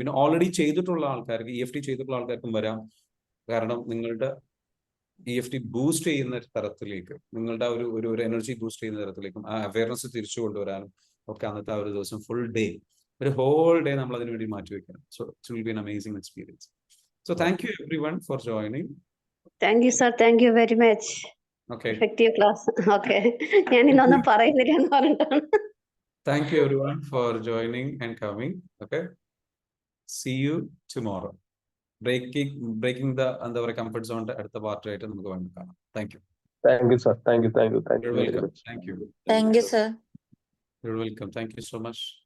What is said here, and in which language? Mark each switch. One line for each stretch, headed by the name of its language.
Malayalam: പിന്നെ ഓൾറെഡി ചെയ്തിട്ടുള്ള ആൾക്കാർക്ക്, EFT ചെയ്തിട്ടുള്ള ആൾക്കാർക്കും വരാം. കാരണം നിങ്ങളുടെ EFT ബൂസ്റ്റ് ചെയ്യുന്ന തരത്തിലേക്ക്, നിങ്ങളുടെ ഒരു എനർജി ബൂസ്റ്റ് ചെയ്യുന്ന തരത്തിലേക്കും ആ അവയർനെസ് തിരിച്ചു കൊണ്ടുവരാനും ഒക്കെ അന്നത്തെ ആ ഒരു ദിവസം ഫുൾ ഡേ, ഒരു ഹോൾ ഡേ നമ്മൾ അതിനു വേണ്ടി മാറ്റി വെക്കണം.
English: So it will be an amazing experience. So thank you everyone for joining. Thank you, sir. Thank you very much. Okay. Effective class. Okay.
Malayalam: ഞാൻ ഇന്നൊന്നും പറയുന്നില്ല എന്ന് പറഞ്ഞിട്ടാണ്.
English: Thank you everyone for joining and coming. Okay. See you tomorrow. Breaking the
Malayalam: എന്താ പറയുക comfort സോണിന്റെ അടുത്ത പാർട്ടായിട്ട് നമുക്ക് വേണ്ടി കാണാം.
English: Thank you. Thank you, sir. Thank you. You're welcome. Thank you. Thank you, sir. You're welcome. Thank you so much.